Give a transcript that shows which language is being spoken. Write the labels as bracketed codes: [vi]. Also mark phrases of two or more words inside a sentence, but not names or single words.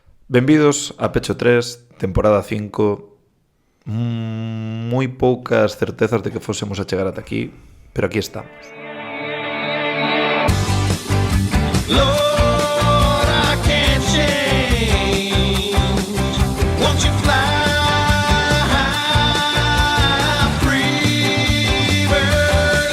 [gl] Benvidos a Pecho 3, temporada 5. Moi poucas certezas de que fósemos a chegar ata aquí, pero aquí estamos. [en] Lord, I can't change. Won't you fly free, bird?